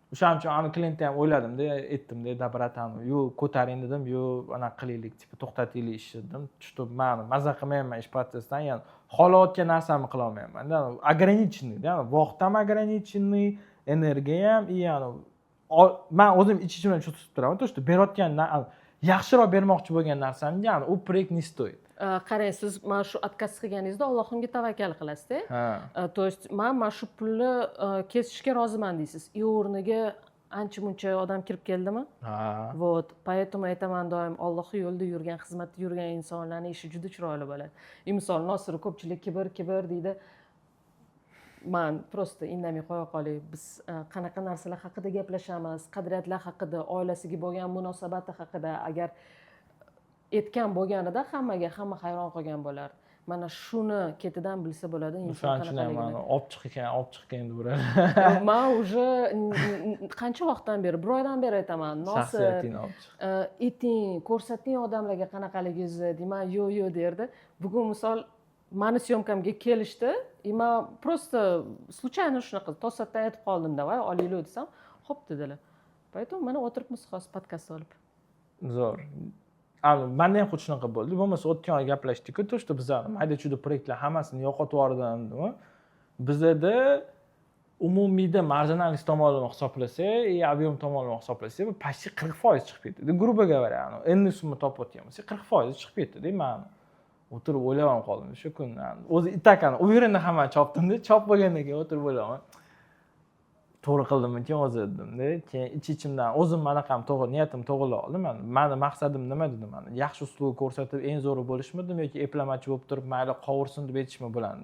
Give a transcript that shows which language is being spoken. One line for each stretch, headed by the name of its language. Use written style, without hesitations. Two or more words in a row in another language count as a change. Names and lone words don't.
Uzbek: O'shaning uchun ani klientni ham o'yladim-da, aytdim-da, dabratani, yo ko'taring dedim, yo anaqa qilaylik, tipa to'xtataylik ishni dedim. Чтоб men maza qilmayman ish protsessidan, ya'ni xohlayotgan narsamni qila olmayman. Ограниченный, ya'ni vaqt ham ограниченный, energiya ham, ya'ni men o'zim ichimdan shu tutib turaman,
Russian: то что
Uzbek: berayotgan yaxshiroq bermoqchi bo'lgan narsamni, ya'ni u proyekt
Russian: не стоит.
Uzbek: Qarang, siz mana shu отказ qilganingizda Allohimga tavakkal qilasiz-da. То есть men mana shu pulni kesishga roziman deysiz. I o'rniga ancha-muncha odam kirib keldimi?
Russian: Вот, поэтому
Uzbek: aytaman doim Allohning yo'lida yurgan, xizmatda yurgan insonlarning ishi juda chiroyli bo'ladi. Misol Nosir ko'pchilik kibr deydi. Men просто indamay qo'ya qolay. Biz qanaqa narsalar haqida gaplashamiz, qadriyatlar haqida, oilasiga bo'lgan munosabati haqida. Agar aytgan bo'lganida hamma hayron qolgan bo'lardi. Mana shuni ketidan bilsa bo'ladi inson qanaqaligini. Olib chiqgan deyveradi. Men уже qancha vaqtdan beri, bir oydan beri aytaman, Nosir, ayting, ko'rsating odamlarga qanaqaligingizni deyman, yo'q derdi. Bugun misol mani syomkamga kelishdi, men
Russian: просто случайно
Uzbek: shunaqa to'satdan aytib qoldim, davay olaylik desam, xo'p dedilar. Поэтому mana o'tiribmiz hozir podkast olib. Zo'r. Menda ham xuddi shunaqa bo'ldi. Bo'lmasa o'tgan oy gaplashdik-ku,
Russian: то что
Uzbek: bizlar mayda-chuyda proyektlar hammasini yo'qotib yubordim. Bizda umumiyda marjinalность tomonini hisoblasak, объем tomonini hisoblasak, почти 40% chiqib ketdi.
Russian: Грубо говоря,
Uzbek: endi summa topayotganmiz, 40% chiqib ketdi-da. Men o'tirib o'ylayam qoldim shu kunni. O'zi itakani u yerda hamma chopdim-da, chop bo'lgandan keyin o'tirib o'ylayman. To'g'ri qildimmi-ki o'zi dedim-da. Keyin ichimdan o'zim manaqam to'g'ri, niyatim to'g'ri oldim. Meni maqsadim nima dedim? Yaxshi uslub ko'rsatib eng zo'ri bo'lishmidim yoki eplamachi bo'lib turib, mayli qovursin deb aytishmi bo'landim.